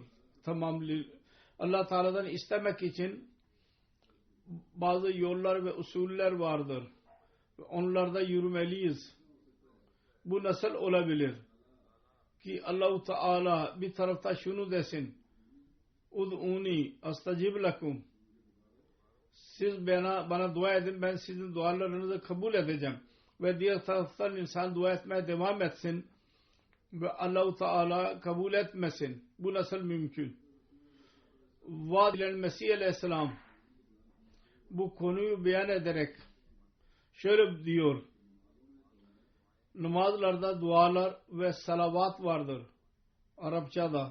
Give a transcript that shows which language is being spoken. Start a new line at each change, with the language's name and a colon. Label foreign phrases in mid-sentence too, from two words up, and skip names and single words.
Turkish: Allah Teala'dan istemek için bazı yollar ve usuller vardır. Onlarda yürümeliyiz. Bu nasıl olabilir? Ki Allah-u Teala bir tarafta şunu desin:
Arabic: ادعوني أستجب لكم.
Turkish: Siz bana dua edin, ben sizin dualarınızı kabul edeceğim. Ve diğer taraftan insan dua etmeye devam etsin ve Allah-u Teala kabul etmesin. Bu nasıl mümkün? Vaad edilen Mesih Aleyhisselam bu konuyu beyan ederek şöyle diyor: namazlarda dualar ve salavat vardır Arapçada.